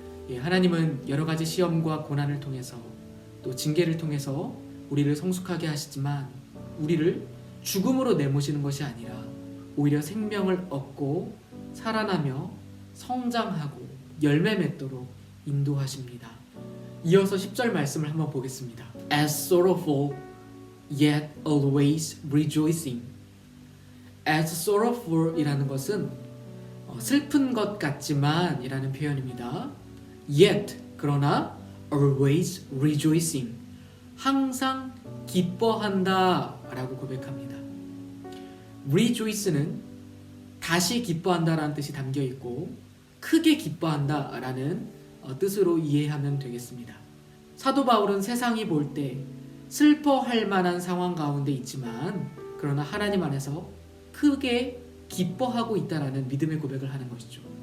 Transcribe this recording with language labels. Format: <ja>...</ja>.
<ko>예, 하나님은 여러 가지 시험과 고난을 통해서 또 징계를 통해서 우리를 성숙하게 하시지만 우리를 죽음으로 내모시는 것이 아니라 오히려 생명을 얻고 살아나며 성장하고 열매 맺도록 인도하십니다. 이어서 10절 말씀을 한번 보겠습니다.</ko> <en>As sorrowful yet always rejoicing. As sorrowful</en> <ko>이라는 것은 슬픈 것 같지만 이라는 표현입니다.</ko> <en>Yet</en> <ko>그러나</ko> <en>always rejoicing.</en> <ko>항상 기뻐한다 라고 고백합니다. Rejoice는 다시 기뻐한다 라는 뜻이 담겨 있고 크게 기뻐한다 라는 뜻으로 이해하면 되겠습니다. 사도 바울은 세상이 볼 때 슬퍼할 만한 상황 가운데 있지만 그러나 하나님 안에서 크게 기뻐하고 있다라는 믿음의 고백을 하는 것이죠.</ko>